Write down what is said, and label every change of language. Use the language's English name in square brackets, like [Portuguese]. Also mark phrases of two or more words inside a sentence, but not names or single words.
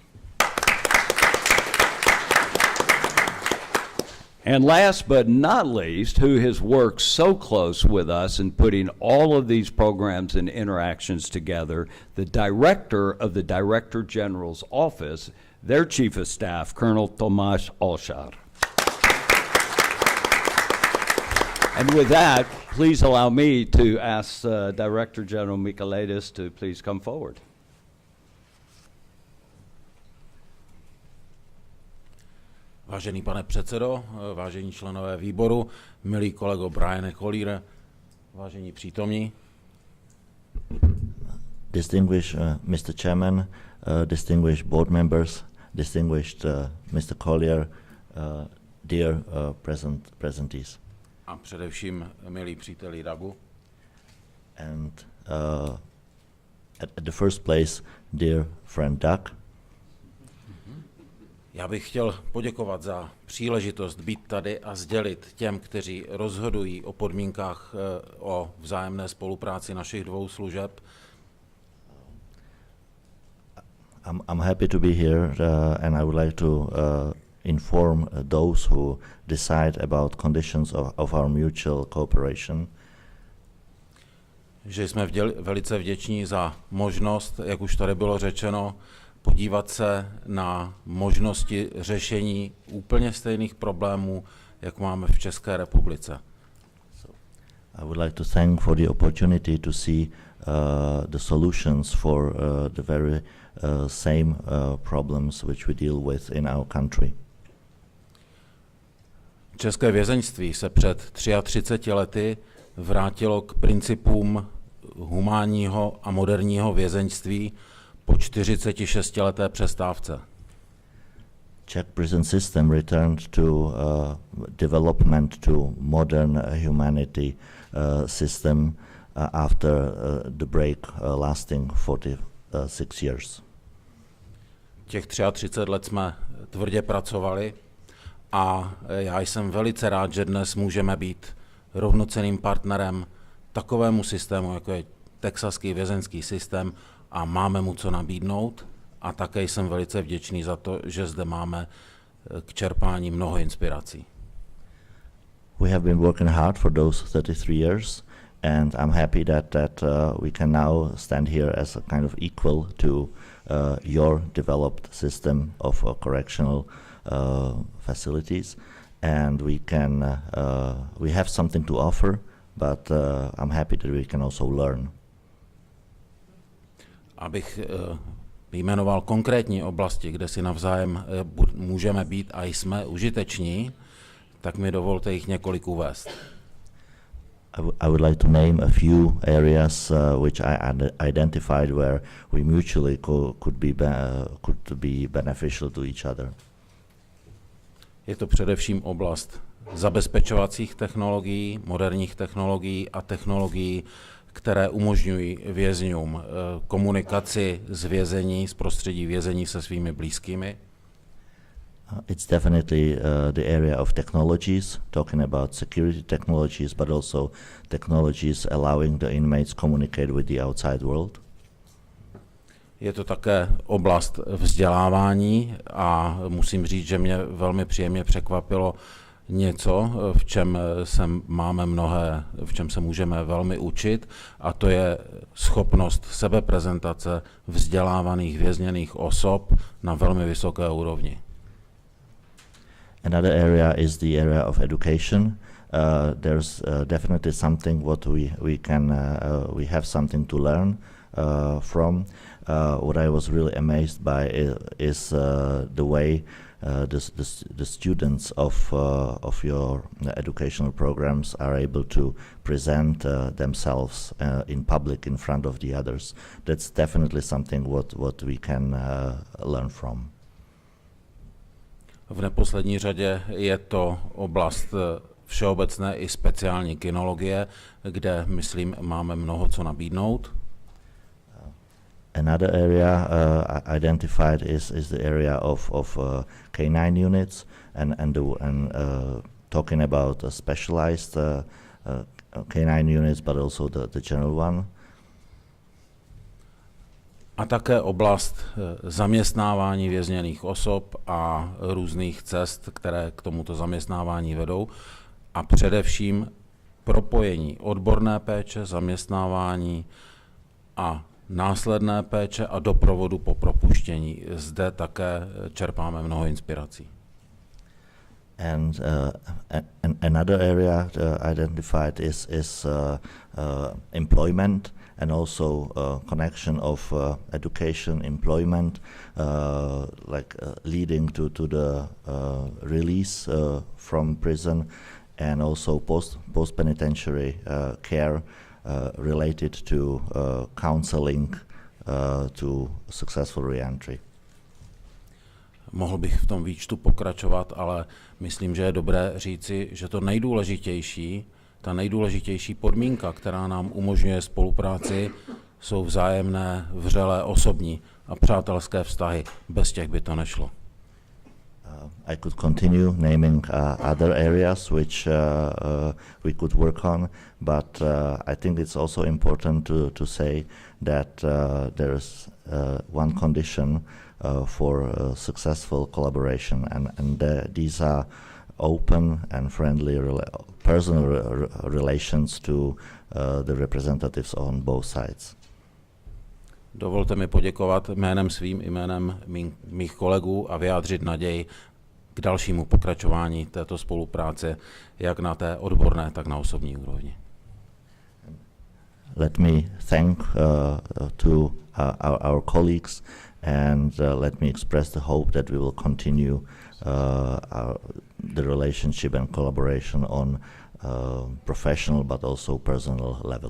[English] And last but not least, who has worked so close with us in putting all of these programs and interactions together, the director of the Director General's office, their chief of staff, Colonel Tomáš Olšar. And with that, please allow me to ask Director General Michailidis to please come forward. [Czech] Vážený pane předsedo, vážení členové výboru, milý kolego Briane Collier, vážení přítomní. [English] Distinguished Mr. Chairman, distinguished board members, distinguished Mr. Collier, dear presentees. [Czech] A především milí příteli Dagu. [English] And at the first place, dear friend Doug. [Czech] Já bych chtěl poděkovat za příležitost být tady a sdělit těm, kteří rozhodují o podmínkách o vzájemné spolupráci našich dvou služeb. [English] I'm happy to be here and I would like to inform those who decide about conditions of our mutual cooperation. [Czech] Že jsme velice vděční za možnost, jak už tady bylo řečeno, podívat se na možnosti řešení úplně stejných problémů, jak máme v České republice. [English] I would like to thank for the opportunity to see the solutions for the very same problems which we deal with in our country. [Czech] České vězeňství se před 33 lety vrátilo k principům humánního a moderního vězeňství po 46leté přestávce. [English] Czech prison system returned to development to modern humanity system after the break lasting 46 years. [Czech] Těch 33 let jsme tvrdě pracovali a já jsem velice rád, že dnes můžeme být rovnocenným partnerem takovému systému, jako je texaský vězeňský systém, a máme mu co nabídnout. A také jsem velice vděčný za to, že zde máme k čerpání mnoho inspirací. [English] We have been working hard for those 33 years, and I'm happy that we can now stand here as a kind of equal to your developed system of correctional facilities, and we have something to offer, but I'm happy that we can also learn. [Czech] Abych vyjmenoval konkrétní oblasti, kde si navzájem můžeme být a jsme užiteční, tak mi dovolte jich několik uvést. [English] I would like to name a few areas which I identified where we mutually could be beneficial to each other. [Czech] Je to především oblast zabezpečovacích technologií, moderních technologií a technologií, které umožňují vězňům komunikaci z vězení, z prostředí vězení se svými blízkými. [English] It's definitely the area of technologies, talking about security technologies, but also technologies allowing the inmates communicate with the outside world. [Czech] Je to také oblast vzdělávání a musím říct, že mě velmi příjemně překvapilo něco, v čem se můžeme velmi učit, a to je schopnost sebeprezentace vzdělávaných vězněných osob na velmi vysoké úrovni. [English] Another area is the area of education. There's definitely something what we have something to learn from. What I was really amazed by is the way the students of your educational programs are able to present themselves in public in front of the others. That's definitely something what we can learn from. [Czech] V neposlední řadě je to oblast všeobecné i speciální kinologie, kde, myslím, máme mnoho co nabídnout. [English] Another area identified is the area of K9 units and talking about specialized K9 units, but also the general one. [Czech] A také oblast zaměstnávání vězněných osob a různých cest, které k tomuto zaměstnávání vedou, a především propojení odborné péče, zaměstnávání a následné péče a doprovodu po propuštění. Zde také čerpáme mnoho inspirací. [English] And another area identified is employment, and also connection of education, employment, leading to the release from prison, and also post-penitentiary care related to counseling to successful reentry. [Czech] Mohl bych v tom výčtu pokračovat, ale myslím, že je dobré říci, že ta nejdůležitější podmínka, která nám umožňuje spolupráci, jsou vzájemné, vřelé, osobní a přátelské vztahy. Bez těch by to nešlo. [English] I could continue naming other areas which we could work on, but I think it's also important to say that there is one condition for successful collaboration, and these are open and friendly personal relations to the representatives on both sides. [Czech] dovolte mi poděkovat jménem svým i jménem mých kolegů a vyjádřit naději k dalšímu pokračování této spolupráce, jak na té odborné, tak na osobní úrovni. [English] Let me thank to our colleagues and let me express the hope that we will continue the relationship and collaboration on professional but also personal level.